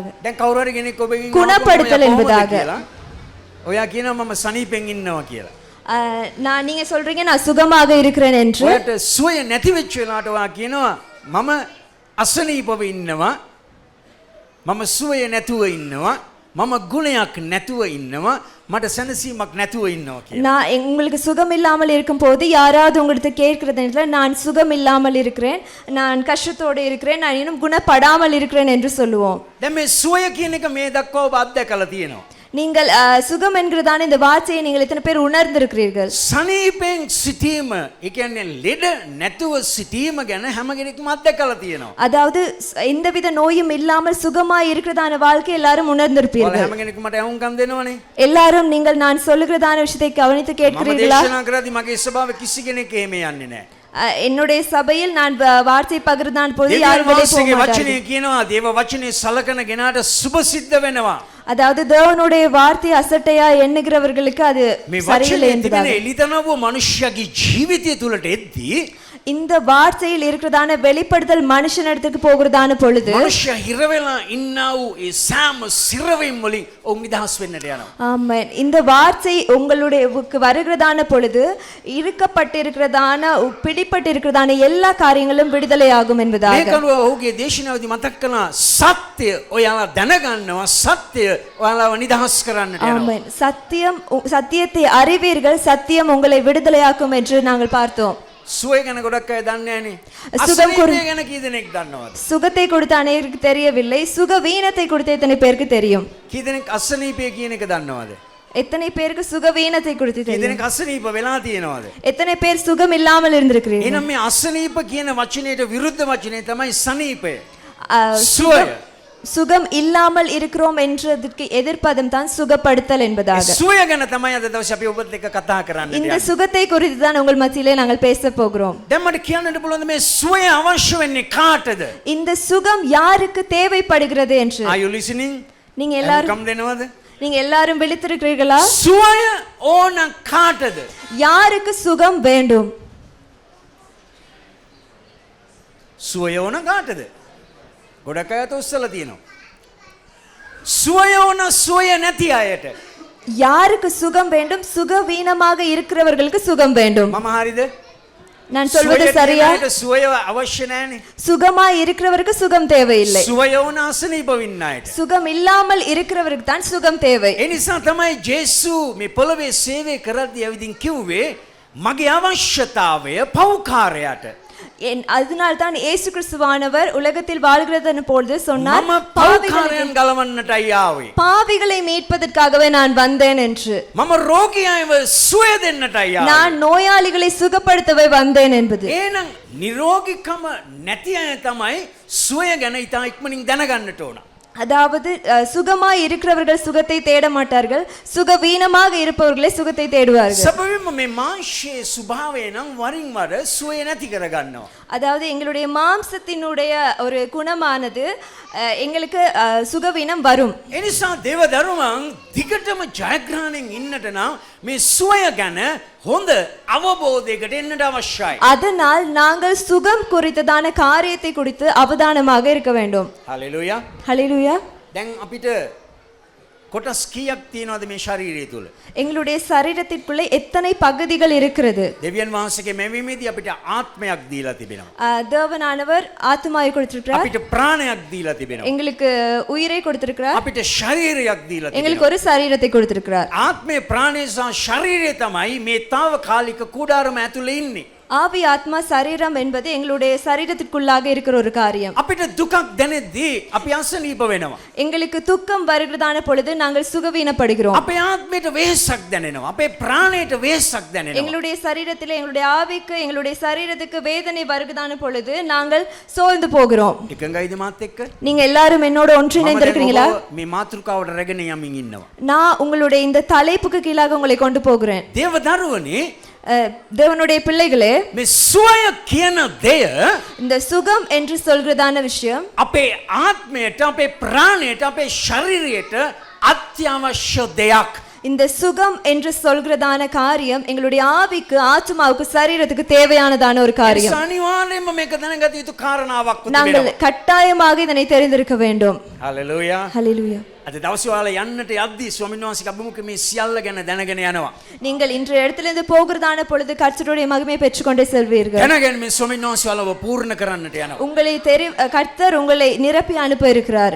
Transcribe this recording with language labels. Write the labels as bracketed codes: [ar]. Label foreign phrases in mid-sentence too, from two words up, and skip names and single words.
[si] දැන් කවුරු හරි කෙනෙක් ඔබගෙන් [ta] குணப்படுத்தல் என்பதாக. [si] ඔයා කියනවා මම සනීපෙන් ඉන්නවා කියලා. [ta] நீங்க சொல்றீங்க நான் சுகமாக இருக்கிறேன் என்று. [si] ඔයාට සුවය නැති වෙච්ච වෙලාවට ඔයා කියනවා මම අසනීපව ඉන්නවා, මම සුවය නැතුව ඉන්නවා, මම ගුණයක් නැතුව ඉන්නවා, මට සැනසීමක් නැතුව ඉන්නවා කියලා. [ta] நான் உங்களுக்கு சுகம் இல்லாமல் இருக்கும்போது யாராவது உங்களுக்கு கேட்கிறது நான் சுகம் இல்லாமல் இருக்கிறேன், நான் கஷ்டத்தோடு இருக்கிறேன், நான் இன்னும் குணப்படாமல் இருக்கிறேன் என்று சொல்லுவோம். [si] දැන් මේ සුවය කියන එක මේ දක්වා ඔබ අත්දැකලා තියෙනවා. [ta] நீங்கள் சுகம் என்கிறதான இந்த வார்த்தையை நீங்கள் எத்தனை பேர் உணர்ந்திருக்கிறீர்கள்? [si] සනීපෙන් සිටීම, ඒ කියන්නේ ලෙඩ නැතුව සිටීම ගැන හැම කෙනෙක්ම අත්දැකලා තියෙනවා. [ta] அதாவது எந்தவித நோயும் இல்லாமல் சுகமாய் இருக்கிறதான வாழ்க்கை எல்லாரும் [si] ඔයාලා [ta] உணர்ந்திருப்பீர்கள். [si] හැම කෙනෙක්ම මට අහුම්කම් දෙනවනේ. [ta] எல்லாரும் நீங்கள் நான் சொல்லுகிறதான விஷயத்தை கவனித்து [si] මම [ta] கேட்கிறீர்களா? [si] දේශනා කරද්දී මගේ ස්වභාවය කිසි කෙනෙක් එහෙම යන්නේ නැහැ. [ta] என்னுடைய சபையில் நான் வார்த்தை பகிர்ந்தான் போது [si] දෙවියන් [ta] யாரும் வெளியே போக [si] වහන්සේගේ [ta] மாட்டார்கள். [si] වචනේ කියනවා දේව වචනේ සලකන ගෙනාට සුභ සිද්ධ වෙනවා. [ta] அதாவது தேவனுடைய வார்த்தை அசட்டையா எண்ணுகிறவர்களுக்கு அது [si] මේ [ta] சரியில்லை [si] වචනේ තිබෙන [ta] என்பதாக. [si] එළිතනව මනුෂ්‍යගේ ජීවිතය තුළට එද්දී [ta] இந்த வார்த்தையில் இருக்கிறதான வெளிப்படுதல் மனுஷனிடத்துக்கு போகிறதான பொழுது [si] මනුෂ්‍ය හිර වෙලා ඉන්නා වූ ඒ සෑම සිරවීම් වලින් ඔවුන් නිදහස් වෙන්නට යනවා. [ta] ஆமென். இந்த வார்த்தை உங்களுடைய வருகிறதான பொழுது இருக்கப்பட்டிருக்கிறதான பிடிப்பட்டிருக்கிறதான எல்லா காரியங்களும் விடுதலையாகும் என்பதாக. [si] මේක අනුව ඔහුගේ දේශනාවේදී මතක් කළා සත්‍ය ඔයාලා දැනගන්නවා සත්‍ය ඔයාලව නිදහස් කරන්නට යනවා. [ta] ஆமென். சத்தியத்தை அறிவீர்கள், சத்தியம் உங்களை விடுதலையாக்கும் என்று நாங்கள் பார்த்தோம். [si] සුවය ගැන ගොඩක් අය දන්නේ නැහනේ. සුගම් අසනීපය ගැන කී දෙනෙක් දන්නවද? [ta] சுகத்தை கொடுத்த அநேகருக்கு தெரியவில்லை, சுக வீணத்தை கொடுத்த எத்தனை பேருக்கு தெரியும்? [si] කී දෙනෙක් අසනීපය කියන එක දන්නවද? [ta] எத்தனை பேருக்கு சுக வீணத்தை கொடுத்து [si] කී [ta] தெரியும்? [si] දෙනෙක් අසනීප වෙලා තියෙනවද? [ta] எத்தனை பேர் சுகம் இல்லாமல் இருந்திருக்கிறீர்கள்? [si] එහෙනම් මේ අසනීප කියන වචනයට විරුද්ධ වචනේ තමයි සනීපය. [ta] சுகம் சுகம் இல்லாமல் இருக்கிறோம் என்றதுக்கு எதிர்ப்பதம் தான் சுகப்படுத்தல் என்பதாக. [si] සුවය ගැන තමයි අද දවසේ අපි ඔබත් එක්ක කතා කරන්න [ta] இந்த [si] යන්නේ. [ta] சுகத்தை குறித்து தான் உங்கள் மத்தியிலே நாங்கள் பேச போகிறோம். [si] දැන් මට කියන්නට පුළුවන් මේ සුවය අවශ්‍ය වෙන්නේ කාටද? [ta] இந்த சுகம் யாருக்கு தேவைப்படுகிறது என்று. [en] Are you listening? [ta] நீங்க எல்லாரும் [si] කම් දෙනවද? [ta] நீங்க எல்லாரும் விழித்திருக்கிறீர்களா? [si] සුවය ඕන කාටද? யாருக்கு சுகம் வேண்டும்? සුවය ඕන කාටද? ගොඩක් අය තොස්සලා තියෙනවා. සුවය ඕන සුවය නැති අයට. [ta] யாருக்கு சுகம் வேண்டும்? சுகவீனமாக இருக்கிறவர்களுக்கு சுகம் வேண்டும். [si] මම හරිද? [ta] நான் சொல்வது சரியா? [si] සුවය අවශ්‍ය නැහැනේ. [ta] சுகமாய் இருக்கிறவருக்கு சுகம் தேவையில்லை. [si] සුවය ඕන අසනීප වෙන්න අයට. [ta] சுகம் இல்லாமல் இருக்கிறவருக்கு தான் சுகம் தேவை. [si] ඒ නිසා තමයි ජේසු මේ පොළවේ සේවය කරද්දී ඇවිදින් කිව්වේ මගේ අවශ්‍යතාවය පෞකාරයට. [ta] அதனால் தான் இயேசு கிறிஸ்துவானவர் உலகத்தில் வாழ்கிறதன் பொழுது சொன்னார், [si] මම පෞකාරයන් ගලවන්නටයි ආවේ. [ta] பாவிகளை மீட்பதற்காகவே நான் வந்தேன் என்று. [si] මම රෝගියව සුවය දෙන්නටයි ආවේ. [ta] நான் நோயாளிகளை சுகப்படுத்தவே வந்தேன் என்பது. [si] එහෙනම් නිරෝගීකම නැති අය තමයි සුවය ගැන ඉතා ඉක්මනින් දැනගන්නට ඕන. [ta] அதாவது சுகமாய் இருக்கிறவர்கள் சுகத்தை தேட மாட்டார்கள், சுகவீனமாக இருப்பவர்களே சுகத்தை தேடுவார்கள். [si] සැබවින්ම මේ මාංශයේ ස්වභාවය නම් වරින් වර සුවය නැති කරගන්නවා. [ta] அதாவது எங்களுடைய மாம்சத்தினுடைய ஒரு குணமானது எங்களுக்கு சுகவீனம் வரும். [si] ඒ නිසා දේව දරුවන් දිගටම ජයග්‍රහණයෙන් ඉන්නට නම් මේ සුවය ගැන හොඳ අවබෝධයකට එන්නට අවශ්‍යයි. [ta] அதனால் நாங்கள் சுகம் குறித்ததான காரியத்தை குறித்து அவதானமாக இருக்க வேண்டும். [si] හලෙලුයා. [ta] ஹல்லேலூயா. [si] දැන් අපිට කොටස් කීයක් තියෙනවද මේ ශරීරය තුල? [ta] எங்களுடைய சரீரத்திற்குள்ளே எத்தனை பகுதிகள் இருக்கிறது? [si] දෙවියන් වහන්සේගේ මෙවීමේදී අපිට ආත්මයක් දීලා තිබෙනවා. [ta] தேவனானவர் ஆத்மாவை கொடுத்திருக்கிறார், [si] අපිට ප්‍රාණයක් දීලා තිබෙනවා. [ta] எங்களுக்கு உயிரை கொடுத்திருக்கிறார், [si] අපිට ශරීරයක් දීලා [ta] எங்களுக்கு [si] තිබෙනවා. [ta] ஒரு சரீரத்தை கொடுத்திருக்கிறார். [si] ආත්මේ ප්‍රාණය සහ ශරීරය තමයි මේ తాවකාලික කුඩාරම ඇතුලේ ඉන්නේ. [ta] ஆவி ஆத்மா சரீரம் என்பது எங்களுடைய சரீரத்திற்குள்ளாக இருக்கிற ஒரு காரியம். [si] අපිට දුකක් දැනෙද්දී අපි අසනීප වෙනවා. [ta] எங்களுக்கு துக்கம் வருகிறதான பொழுது நாங்கள் சுகவீனப்படுகிறோம். [si] අපේ ආත්මයට වෙහෙසක් දැනෙනවා. අපේ ප්‍රාණයට වෙහෙසක් දැනෙනවා. [ta] எங்களுடைய சரீரத்திலே எங்களுடைய ஆவிக்கு எங்களுடைய சரீரத்துக்கு வேதனை வருகிறதான பொழுது நாங்கள் சோர்ந்து போகிறோம். [si] එකඟයිද මාත් එක්ක? [ta] நீங்க எல்லாரும் என்னோட ஒன்றிணைந்து இருக்கிறீங்களா? [si] මේ මාතෘකාවට රැගෙන යමින් ඉන්නවා. [ta] நான் உங்களுடைய இந்த தலைப்புக்கு கீழாக உங்களை கொண்டு போகிறேன். [si] දේව දරුවනේ [ta] தேவனுடைய பிள்ளைகளே, [si] මේ සුවය කියන දෙය [ta] இந்த சுகம் என்று சொல்கிறதான விஷயம் [si] අපේ ආත්මයට අපේ ප්‍රාණයට අපේ ශරීරයට අත්‍යවශ්‍ය දෙයක්. [ta] இந்த சுகம் என்று சொல்கிறதான காரியம் எங்களுடைய ஆவிக்கு ஆத்மாவுக்கு சரீரத்துக்கு தேவையானதான ஒரு காரியம். [si] අනිවාර්යයෙන්ම මේක දැනගත යුතු කාරණාවක් [ta] நாங்கள் கட்டாயமாக இதனை தெரிந்திருக்க வேண்டும். [si] හලෙලූයා. [ta] ஹல்லேலூயா. [si] අද දවසේ ඔයාලා යන්නට යද්දී ස්වාමීන් වහන්සේගේ අභිමුඛ මේ සියල්ල ගැන දැනගෙන යනවා. [ta] நீங்கள் இன்றைய இடத்திலிருந்து போகிறதான பொழுது கர்த்தருடைய மகிமையை பெற்றுக்கொண்டே செல்வீர்கள். [si] දැනගෙන මේ ස්වාමීන් වහන්සේ ඔයාලව පූර්ණ කරන්නට යනවා. [ta] உங்களை கர்த்தர் உங்களை நிரப்பி அனுப்ப இருக்கிறார்.